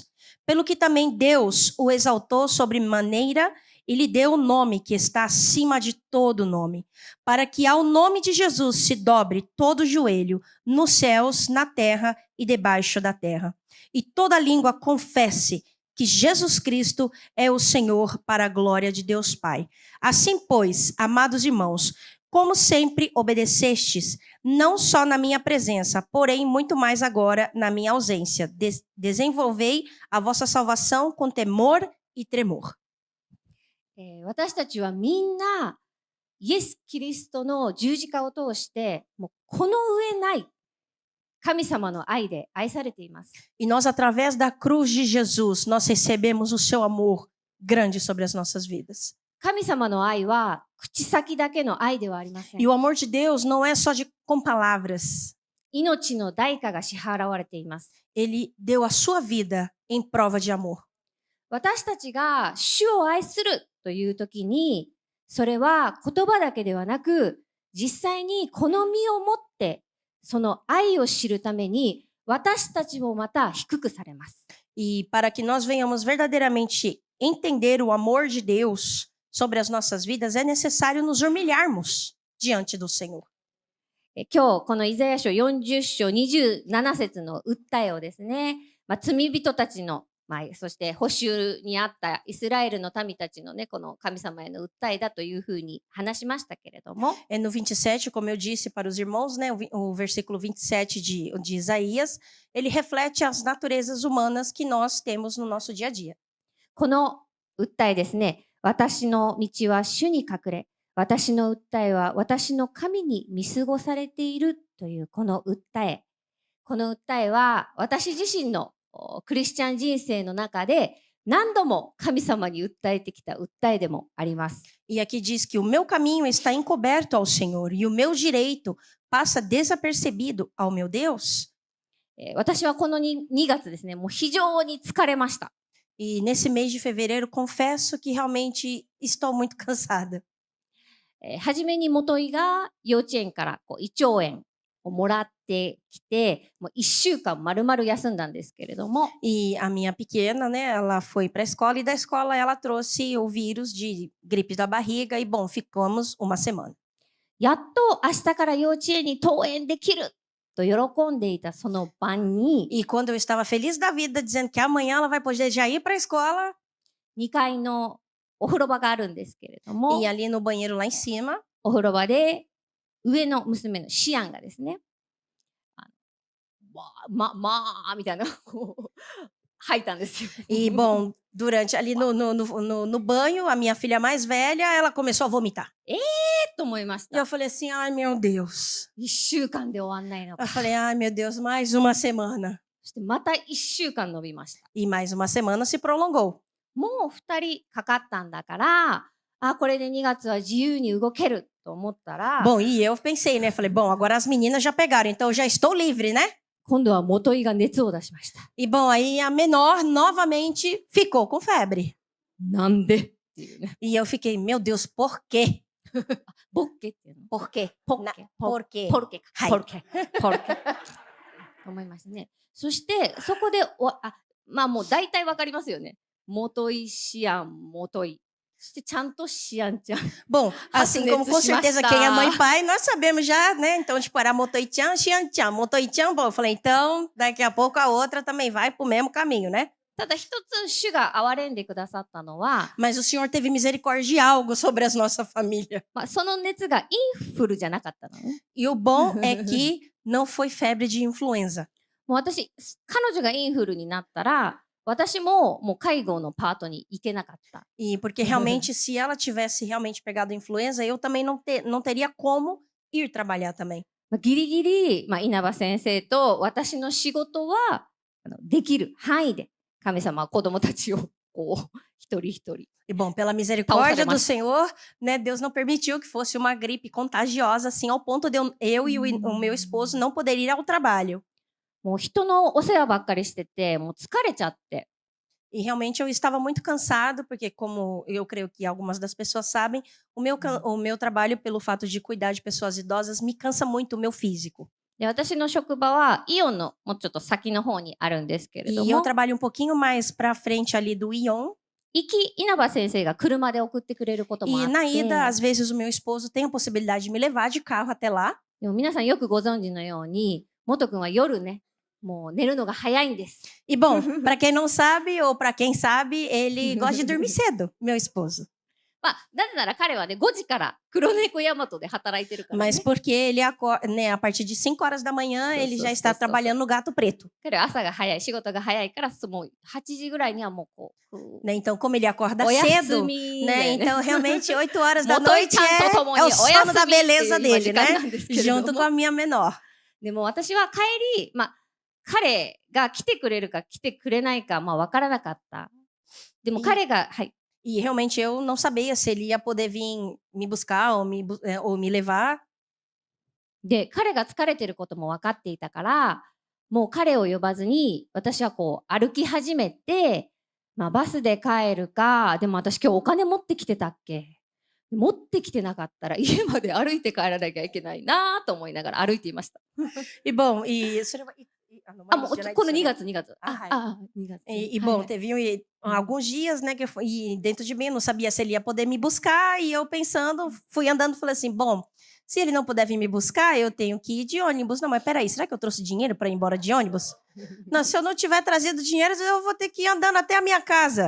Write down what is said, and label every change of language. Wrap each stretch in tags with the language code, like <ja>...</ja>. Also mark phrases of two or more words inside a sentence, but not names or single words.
<pt>Pelo que também Deus o exaltou sobremaneira e lhe deu o nome que está acima de todo nome, para que ao nome de Jesus se dobre todo o joelho, nos céus, na terra e debaixo da terra, e toda língua confesse que Jesus Cristo é o Senhor, para a glória de Deus Pai. Assim, pois, amados irmãos, como sempre obedecestes, não só na minha presença, porém muito mais agora na minha ausência, desenvolvei a vossa salvação com temor e tremor.</pt> <ja>私たちはみんなイエス・キリストの十字架を通してもうこの上ない神様の愛で愛されています。</ja> <pt>E nós, através da cruz de Jesus, nós recebemos o seu amor grande sobre as nossas vidas.</pt> <ja>神様の愛は口先だけの愛ではありません。</ja> <pt>E o amor de Deus não é só com palavras.</pt> <ja>命の代価が支払われています。</ja> <pt>Ele deu a sua vida em prova de amor.</pt> <ja>私たちが主を愛するというときに、それは言葉だけではなく、実際にこの身をもってその愛を知るために私たちもまた低くされます。</ja> <pt>E para que nós venhamos verdadeiramente entender o amor de Deus sobre as nossas vidas, é necessário nos humilharmos diante do Senhor.</pt> <ja>今日このイザヤ書40章27節の訴えをですね、罪人たちの、そして捕囚にあったイスラエルの民たちのね、この神様への訴えだというふうに話しましたけれども、</ja> <pt>No 27, como eu disse para os irmãos, né, o versículo 27 de Isaías, ele reflete as naturezas humanas que nós temos no nosso dia a dia.</pt> <ja>この訴えですね、私の道は主に隠れ、私の訴えは私の神に見過ごされているというこの訴え。この訴えは私自身のクリスチャン人生の中で何度も神様に訴えてきた訴えでもあります。</ja> <pt>E aqui diz que o meu caminho está encoberto ao Senhor e o meu direito passa desapercebido ao meu Deus.</pt> <ja>私はこの 2月ですね、もう非常に疲れました。</ja> <pt>E nesse mês de fevereiro, confesso que realmente estou muito cansada.</pt> <ja>初めに元井が幼稚園から胃腸炎をもらってきて、もう1週間丸々休んだんですけれども、</ja> <pt>E a minha pequena, né, ela foi para a escola e da escola ela trouxe o vírus de gripe da barriga e, bom, ficamos uma semana.</pt> <ja>やっと明日から幼稚園に登園できると喜んでいたその晩に、</ja> <pt>E quando eu estava feliz da vida, dizendo que amanhã ela vai poder já ir para a escola,</pt> <ja>2 階のお風呂場があるんですけれども、</ja> <pt>e ali no banheiro lá em cima,</pt> <ja>お風呂場で上の娘のシアンがですね、みたいなこう吐いたんですよ。</ja> <pt>e, bom, durante ali no banho, a minha filha mais velha, ela começou a vomitar.</pt> <ja>と思いまし</ja> <pt>E eu</pt> <ja>た。</ja> <pt>falei assim, ai meu Deus.</pt> <ja>1 週間で終わんないの</ja> <pt>Eu</pt> <ja>か。</ja> <pt>falei, ai meu Deus, mais uma semana.</pt> <ja>そしてまた1週間伸びました。</ja> <pt>E mais uma semana se prolongou.</pt> <ja>もう2人かかったんだから、これで2月は自由に動けると思ったら、</ja> <pt>Bom, e eu pensei, né? Falei, bom, agora as meninas já pegaram, então eu já estou livre, né?</pt> <ja>今度は元井が熱を出しました。</ja> <pt>E bom, aí a menor novamente ficou com febre.</pt> <ja>なんでっていうね。</ja> <pt>E eu fiquei, meu Deus, por quê?</pt> <ja>ボッケっていうの。</ja> <pt>Por quê?</pt> <ja>ポッケ。</ja> <pt>Por quê?</pt> <ja>ポルケか。はい</ja> <pt>porque. porque.</pt> <ja>と思いますね。そして、そこでまあもう大体わかりますよね。元井、シアン、元井。そしてちゃんとシアンちゃん。</ja> <pt>Bom, assim como com certeza quem é mãe e pai, nós sabemos já, né? Então, tipo, era Motoichan, Xian-chan, Motoichan. Bom, eu falei, então, daqui a pouco a outra também vai pro mesmo caminho, né?</pt> <ja>ただ一つ主が憐れんでくださったのは、</ja> <pt>Mas o Senhor teve misericórdia de algo sobre a nossa família.</pt> <ja>まあ、その熱がインフルじゃなかったのね。</ja> <pt>E o bom é que não foi febre de influenza.</pt> <ja>もう私、彼女がインフルになったら、私ももう介護のパートに行けなかった。</ja> <pt>E porque realmente, se ela tivesse realmente pegado influenza, eu também não teria como ir trabalhar também.</pt> <ja>まあ、ギリギリ、まあ、稲葉先生と私の仕事はできる範囲で神様は子供たちをこう一人一人。</ja> <pt>E bom, pela misericórdia do mas- Senhor, né, Deus não permitiu que fosse uma gripe contagiosa, assim, ao ponto de eu e o meu esposo não poder ir ao trabalho.</pt> <ja>もう人のお世話ばっかりしてて、もう疲れちゃって。</ja> <pt>E realmente eu estava muito cansado, porque como eu creio que algumas das pessoas sabem, o meu trabalho, pelo fato de cuidar de pessoas idosas, me cansa muito o meu físico.</pt> <ja>で、私の職場はイオンのもうちょっと先の方にあるんですけれど</ja> <pt>E eu</pt> <ja>も、</ja> <pt>trabalho um pouquinho mais para frente ali do Ion.</pt> <ja>行き稲葉先生が車で送ってくれることもあ</ja> <pt>E</pt> <ja>って、</ja> <pt>na ida, às vezes o meu esposo tem a possibilidade de me levar de carro até lá.</pt> <ja>でも皆さんよくご存知のように、元君は夜ね、もう寝るのが早いんです。</ja> <pt>E bom, para quem não sabe ou para quem sabe, ele gosta de dormir cedo, meu esposo.</pt> <ja>まあ、なぜなら彼はね、5時から黒猫大和で働いてるから、ね。</ja> <pt>Mas porque ele acorda, né, a partir de 5 horas da manhã, Sim, ele sim, já sim, está sim, trabalhando no Gato Preto.</pt> <ja>彼は朝が早い、仕事が早いから、もう8時ぐらいにはもうこう、</ja> <pt>Né? Então, como ele acorda</pt> <ja>お休</ja> <pt>cedo,</pt> <ja>み</ja> <pt>né?</pt> <ja>でね。</ja> <pt>Então, realmente, 8 horas da</pt> <ja>元井</ja> <pt>noite</pt> <ja>ちゃんと共に</ja> <pt>é</pt> <ja>お</ja> <pt>o</pt> <ja>休</ja> <pt>sono</pt> <ja>み</ja> <pt>da</pt> <ja>っていう</ja> <pt>beleza</pt> <ja>今</ja> <pt>dele,</pt> <ja>時間</ja> <pt>né?</pt> <ja>なんですけれど</ja> <pt>Junto</pt> <ja>も</ja> <pt>com a minha menor.</pt> <ja>でも私は帰り、まあ、彼が来てくれるか来てくれないか、まあ、分からなかった。でも彼が、はい。</ja> <pt>E realmente eu não sabia se ele ia poder vir me buscar ou me levar.</pt> <ja>で、彼が疲れてることも分かっていたから、もう彼を呼ばずに、私はこう歩き始めて、まあ、バスで帰るか、でも私今日お金持ってきてたっけ？持ってきてなかったら家まで歩いて帰らなきゃいけないなと思いながら歩いていました。</ja> <pt>E bom,</pt> <ja>あ、もうこの2 2 月。あ、はい。 2月。</ja> <pt>E</pt> <ja>はい</ja> <pt>bom,</pt> <ja>はい</ja> <pt>teve alguns dias, né, que e dentro de mim eu não sabia se ele ia poder me buscar, e eu pensando, fui andando, falei assim, bom, se ele não puder vir me buscar, eu tenho que ir de ônibus. Não, mas peraí, será que eu trouxe dinheiro para ir embora de ônibus? Não, se eu não tiver trazido dinheiro, eu vou ter que ir andando até a minha casa.</pt>